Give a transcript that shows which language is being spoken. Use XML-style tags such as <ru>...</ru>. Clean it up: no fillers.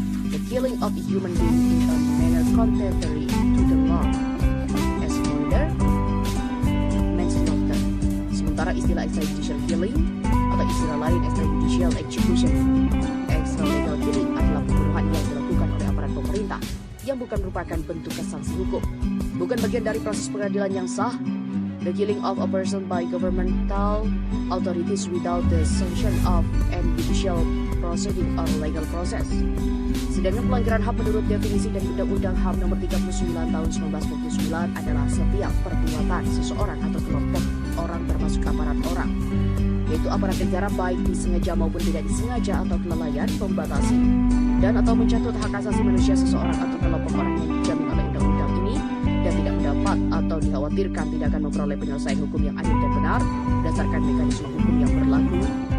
<en>The killing of a human being in a manner contrary to the law, as murder, manslaughter.</en> <id>Sementara istilah extrajudicial killing atau istilah lain extrajudicial execution, extralegal killing adalah pembunuhan yang dilakukan oleh aparat pemerintah yang bukan merupakan bentuk sanksi hukum, bukan bagian dari proses pengadilan yang sah,</id> <en>the killing of a person by governmental authorities without the sanction of any judicial proceeding or legal process.</en> <id>Sedangkan pelanggaran HAM menurut definisi dari Undang-Undang HAM Nomor 39 Tahun 1999 adalah setiap perbuatan seseorang atau kelompok orang termasuk aparat orang, yaitu aparat negara baik disengaja maupun tidak disengaja atau kelalaian membatasi dan atau mencatut hak asasi manusia seseorang atau kelompok orang yang dijamin oleh undang-undang ini dan tidak mendapat atau dikhawatirkan tidak akan memperoleh penyelesaian hukum yang adil dan benar berdasarkan mekanisme hukum yang berlaku.</id>